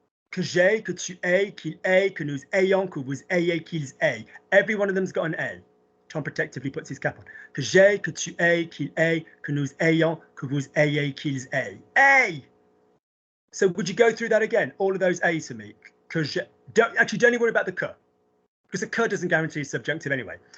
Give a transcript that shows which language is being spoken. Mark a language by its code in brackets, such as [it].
[fr] Que j'ai, que tu aies, qu'il ait, que nous ayons, que vous ayez, qu'ils aient. [en] Every one of them's got an A. Tom protectively puts his cap on. [fr] Que j'ai, que tu aies, qu'il ait, que nous ayons, que vous ayez, qu'ils aient. A! [en] So would you go through that again? All of those A's for me. [fr] Que j'ai, [en] don't even worry about the que. Because the que doesn't guarantee subjunctive anyway.